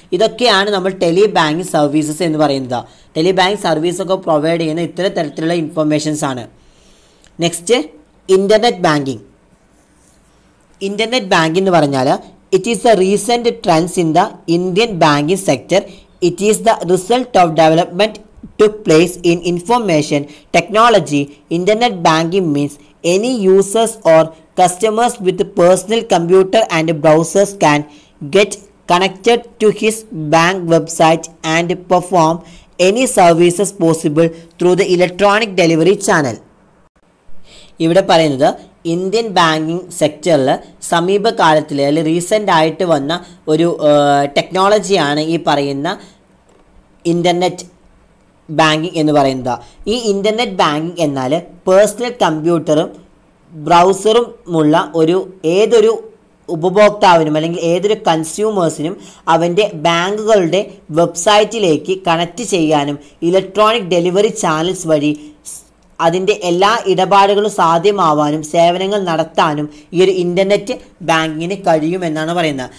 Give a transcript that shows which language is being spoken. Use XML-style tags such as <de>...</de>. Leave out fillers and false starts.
<ml>ഇതൊക്കെയാണ് നമ്മൾ tele banking services എന്ന് പറയുന്നത്. ടെലി ബാങ്കിങ് സർവീസൊക്കെ പ്രൊവൈഡ് ചെയ്യുന്ന ഇത്തരം തരത്തിലുള്ള ഇൻഫർമേഷൻസാണ്.</ml> <en>Next internet banking. Internet banking</en> <ml>എന്ന് പറഞ്ഞാൽ</ml> <en>It is the recent trends in the Indian banking sector. It is the result of development took place in information technology. Internet banking means any users or customers with personal computer and browsers can get connected to his bank website and perform any services possible through the electronic delivery channel.</en> <ml>ഇവിടെ പറയുന്നത് Indian banking സെക്ടറിൽ സമീപകാലത്തിൽ അല്ലെങ്കിൽ recent ആയിട്ട് വന്ന ഒരു ടെക്നോളജിയാണ് ഈ പറയുന്ന internet banking എന്ന് പറയുന്നത്. ഈ ഇൻ്റർനെറ്റ് ബാങ്കിങ് എന്നാൽ പേഴ്സണൽ കമ്പ്യൂട്ടറും ബ്രൗസറുമുള്ള ഏതൊരു ഉപഭോക്താവിനും അല്ലെങ്കിൽ ഏതൊരു കൺസ്യൂമേഴ്സിനും അവൻ്റെ ബാങ്കുകളുടെ വെബ്സൈറ്റിലേക്ക് കണക്റ്റ് ചെയ്യാനും ഇലക്ട്രോണിക് ഡെലിവറി ചാനൽസ് വഴി അതിൻ്റെ എല്ലാ ഇടപാടുകളും സാധ്യമാവാനും സേവനങ്ങൾ നടത്താനും ഈ ഒരു ഇൻ്റർനെറ്റ് ബാങ്കിങ്ങിന് കഴിയുമെന്നാണ് പറയുന്നത്.</ml>